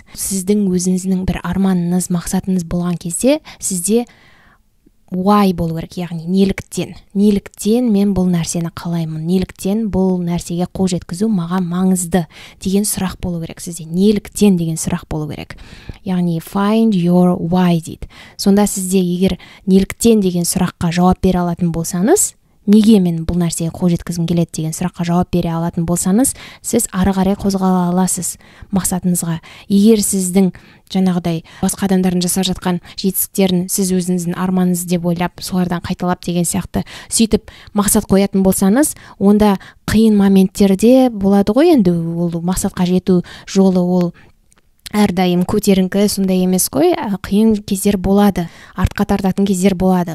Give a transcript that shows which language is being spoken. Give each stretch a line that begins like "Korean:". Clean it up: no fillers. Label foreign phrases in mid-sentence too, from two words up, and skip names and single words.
Kazakh: Сіздің өзіңіздің бір арманыңыз, мақсатыңыз болған кезде, сізде why болу керек, яғни неліктен мен бұл нәрсені қалаймын, неліктен бұл нәрсеге қол жеткізу маған маңызды деген сұрақ болу керек сізде. Неліктен деген сұрақ болу керек. Яғни
English: find your why
Kazakh: дейді. Сонда сізде егер неліктен деген сұраққа жауап бере алатын болсаңыз, неге мен бұл нәрсеге қол жеткізгім келеді деген сұраққа жауап бере алатын болсаңыз, сіз ары қарай қозғала аласыз мақсатыңызға. Егер сіздің жаңағыдай басқа адамдардың жасап жатқан жетістіктерін сіз өзіңіздің арманыңыз деп ойлап, солардан қайталап деген сияқты сөйтіп мақсат қоятын болсаңыз, онда қиын моменттерде болады ғой, енді ол мақсатқа жету жолы ол әрдайым көтеріңкі сондай емес қой, қиын кездер болады, артқа тартатын кездер болады.